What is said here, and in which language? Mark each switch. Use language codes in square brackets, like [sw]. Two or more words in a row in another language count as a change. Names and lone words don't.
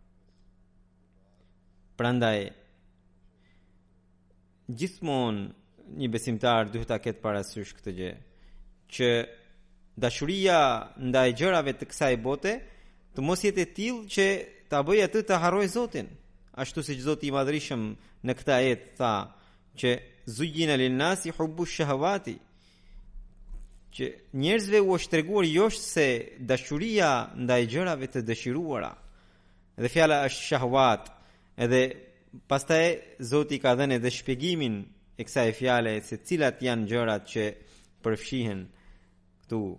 [sq] Prandaj gjithmonë një besimtar duhet ta ketë parasysh këtë gjë, që dashuria ndaj gjërave të kësaj bote të mos jetë e tillë që ta bëjë atë të harrojë Zotin, ashtu siç Zoti i Madhërisëm në këtë ajet tha që [ar] زين للناس حب الشهوات, [sq] që njerëzve u është treguar jo se dashuria ndaj gjërave të dëshiruara, dhe fjala është shahwat, edhe pastaj Zoti ka dhënë edhe shpjegimin e kësaj fjale se cilat janë gjërat që përfshihen këtu.